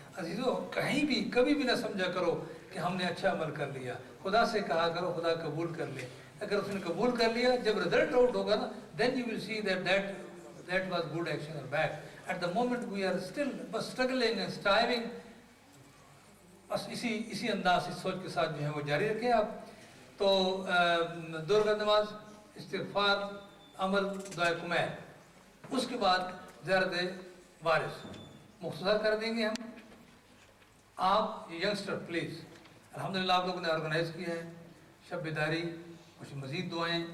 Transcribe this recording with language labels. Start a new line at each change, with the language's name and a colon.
Urdu: عزیزو کہیں بھی کبھی بھی نہ سمجھا کرو کہ ہم نے اچھا عمل کر لیا. خدا سے کہا کرو خدا قبول کر لے. اگر اس نے قبول کر لیا, جب رزلٹ آؤٹ ہوگا نا,
English: then you will see that was good action or bad. At the moment we are still struggling and striving.
Urdu: بس اسی انداز اس سوچ کے ساتھ جو ہے وہ جاری رکھیں آپ. تو 2 رکعت نماز, استغفار, عمل, دعائے کمیر, اس کے بعد زیارت وارث مختصر کر دیں گے ہم. آپ ینگسٹر پلیز, الحمدللہ آپ لوگوں نے آرگنائز کیا ہے شب بیداری, کچھ مزید دعائیں.